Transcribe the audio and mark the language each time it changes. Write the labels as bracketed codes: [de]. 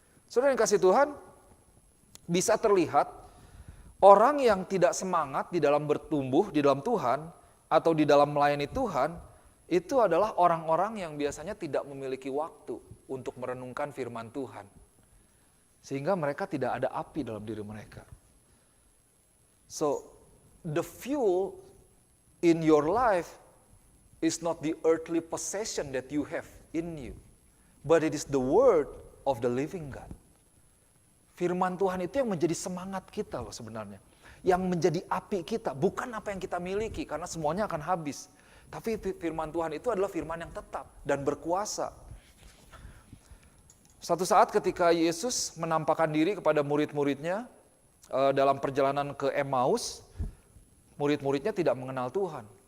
[id] Saudara yang kasih Tuhan, bisa terlihat orang yang tidak semangat di dalam bertumbuh di dalam Tuhan atau di dalam melayani Tuhan, itu adalah orang-orang yang biasanya tidak memiliki waktu untuk merenungkan firman Tuhan. Sehingga mereka tidak ada api dalam diri mereka. [en] So, the fuel in your life is not the earthly possession that you have in you, but it is the word of the living God. [id] Firman Tuhan itu yang menjadi semangat kita loh sebenarnya. Yang menjadi api kita, bukan apa yang kita miliki, karena semuanya akan habis. Tapi firman Tuhan itu adalah firman yang tetap dan berkuasa. Suatu saat ketika Yesus menampakkan diri kepada murid-muridnya dalam perjalanan ke Emmaus, murid-muridnya tidak mengenal Tuhan.